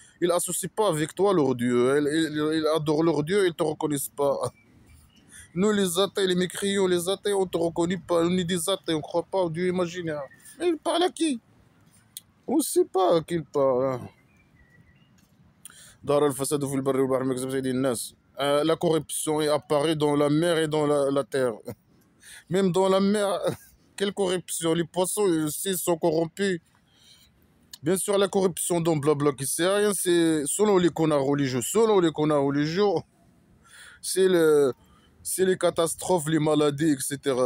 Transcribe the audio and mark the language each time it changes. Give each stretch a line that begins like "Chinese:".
French: Ils n'associent pas avec toi leur Dieu. Ils adorent leur Dieu, ils ne te reconnaissent pas. Nous, les athées, les mécréants, les athées, on ne te reconnaît pas. On est des athées, on ne croit pas au Dieu imaginaire. Mais il parle à qui? On ne sait pas à qui il parle.
Arabic: ظهر الفساد في البر والبحر بما كسبت أيدي الناس.
French: La corruption apparaît dans la mer et dans la terre. Même dans la mer, quelle corruption? Les poissons aussi sont corrompus. Bien sûr, la corruption dans blabla qui sert à rien, c'est selon les connards religieux. Selon les connards religieux, c'est c'est les catastrophes, les maladies, etc.